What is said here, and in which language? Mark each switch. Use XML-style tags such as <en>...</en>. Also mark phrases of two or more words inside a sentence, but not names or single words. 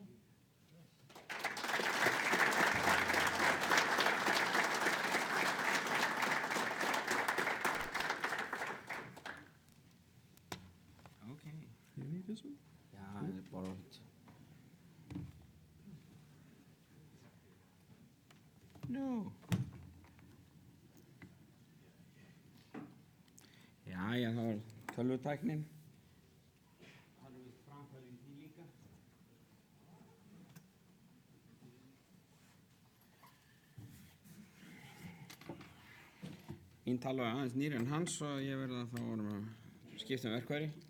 <en>Okay. You need this one? Yeah, I borrowed it. No.</en> <is>Jæja, það var tölvutæknin. Mín tala var aðeins nýri en hans og ég verði að þá vorum að skipta verkfæri.</is>